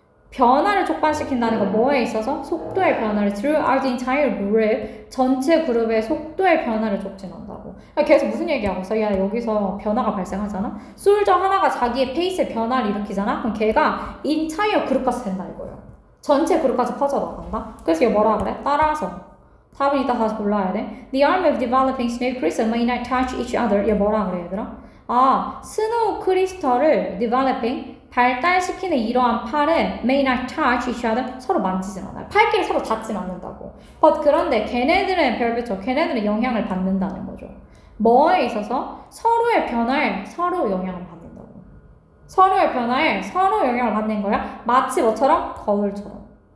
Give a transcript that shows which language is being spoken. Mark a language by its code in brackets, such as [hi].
[ko] 변화를 촉발시킨다는 건 뭐에 있어서? 속도의 변화를 [en] throughout the entire group, [ko] 전체 그룹의 속도의 변화를 촉진한다고. 계속 무슨 얘기하고 있어? 야, 여기서 변화가 발생하잖아? 솔저 하나가 자기의 페이스의 변화를 일으키잖아? 그럼 걔가 entire 그룹까지 된다 이거예요. 전체 그룹까지 퍼져나간다? 그래서 이거 뭐라 그래? 따라서. 답은 이따 다시 골라야 돼. [en] The arm of developing snow crystal may not touch each other. [ko] 얘 뭐라 그래 얘들아? 아, 스노우 크리스털을 developing 발달시키는 이러한 팔은 [en] may not touch each other. [ko] 서로 만지진 않아요. 팔끼리 서로 닿진 않는다고. [en] But [ko] 그런데 걔네들은 별배죠. 걔네들은 영향을 받는다는 거죠. 뭐에 있어서? 서로의 변화에 서로 영향을 받는다고. 서로의 변화에 서로 영향을 받는 거야. 마치 뭐처럼? 거울처럼.